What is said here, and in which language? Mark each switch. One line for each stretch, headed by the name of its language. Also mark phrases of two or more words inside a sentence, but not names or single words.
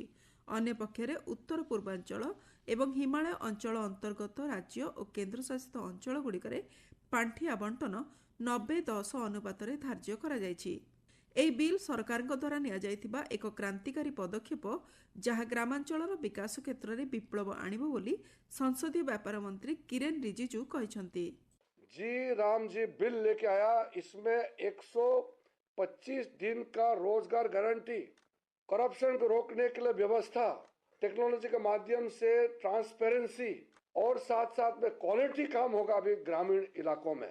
Odia: ଅନ୍ୟପକ୍ଷରେ ଉତ୍ତର ପୂର୍ବାଞ୍ଚଳ ଏବଂ ହିମାଳୟ ଅଞ୍ଚଳ ଅନ୍ତର୍ଗତ ରାଜ୍ୟ ଓ କେନ୍ଦ୍ରଶାସିତ ଅଞ୍ଚଳଗୁଡ଼ିକରେ ପାଣ୍ଠି ଆବଣ୍ଟନ 90-10 ଅନୁପାତରେ ଧାର୍ଯ୍ୟ କରାଯାଇଛି। ଏହି ବିଲ୍ ସରକାରଙ୍କ ଦ୍ୱାରା ନିଆଯାଇଥିବା ଏକ କ୍ରାନ୍ତିକାରୀ ପଦକ୍ଷେପ, ଯାହା ଗ୍ରାମାଞ୍ଚଳର ବିକାଶ କ୍ଷେତ୍ରରେ ବିପ୍ଳବ ଆଣିବ ବୋଲି ସଂସଦୀୟ ବ୍ୟାପାର ମନ୍ତ୍ରୀ କିରେନ୍ ରିଜିଜୁ କହିଛନ୍ତି।
Hindi: जी राम जी बिल लेके आया। इसमें 125 दिन का रोजगार गारंटी, करप्शन को रोकने के लिए व्यवस्था, टेक्नोलॉजी के माध्यम से ट्रांसपेरेंसी और साथ साथ में क्वालिटी काम होगा अभी ग्रामीण इलाकों में।